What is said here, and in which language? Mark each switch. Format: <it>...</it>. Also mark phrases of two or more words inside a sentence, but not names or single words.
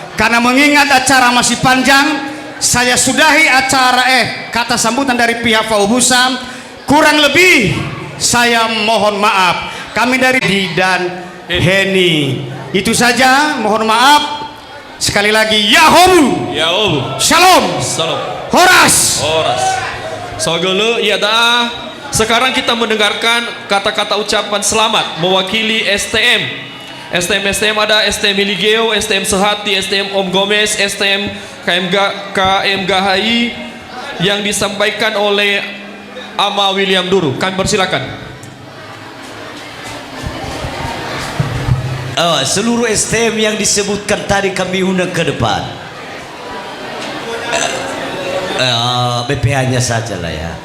<id>Karena mengingat acara masih panjang, saya sudahi acara kata sambutan dari pihak Fauhusa. Kurang lebih saya mohon maaf. Kami dari Di dan Heni. Itu saja, mohon maaf. Sekali lagi Yahobu. Shalom. Horas. Sogolo iya dah. Sekarang kita mendengarkan kata-kata ucapan selamat mewakili STM. STM ada STM Hiligio, STM Sehati, STM Om Gomez, STM KMGHI yang disampaikan oleh Ama William Duru. Kami persilakan. Seluruh STM yang disebutkan tadi kami undang ke depan. BPH-nya saja lah ya.</id>